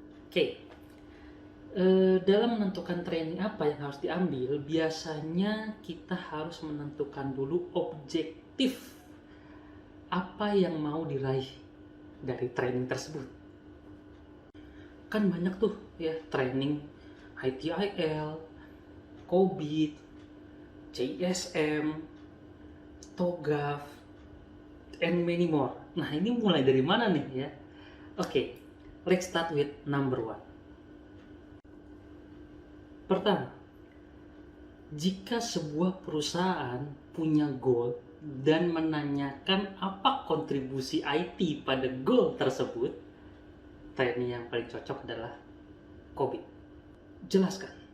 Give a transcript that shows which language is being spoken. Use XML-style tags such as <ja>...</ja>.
<id>Oke, dalam menentukan training apa yang harus diambil, biasanya kita harus menentukan dulu objektif apa yang mau diraih dari training tersebut. Kan banyak tuh ya training ITIL, COVID, CISM, TOGAF,</id> <en>and many more.</en> <id>Nah, ini mulai dari mana nih ya?</id> <en>Oke, let's start with number one.</en> <id>Pertama, jika sebuah perusahaan punya goal dan menanyakan apa kontribusi IT pada goal tersebut, training yang paling cocok adalah COVID. Jelaskan.</id>